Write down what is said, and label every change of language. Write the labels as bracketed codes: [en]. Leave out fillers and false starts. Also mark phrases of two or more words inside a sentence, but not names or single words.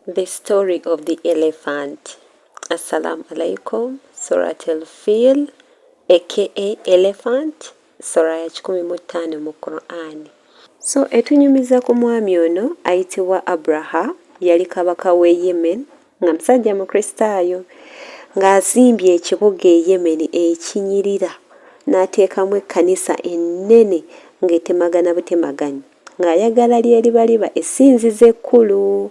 [en] The story of the elephant. [ar] السلام عليكم. [lg] Surat al-Fil, [en] aka elephant, [lg] sura ya 15 mu Qur'an. So etunyumiza ku mwami ono ayitibwa Abraha, yali kabaka w'e Yemen, nga musajja mukristaayo, ng'azimbye ekibuga e Yemen ekinyirira, n'ateekamu ekkanisa ennene ng'etemagana butemaganya, ng'ayagala lyeriba essinzizo ekkulu.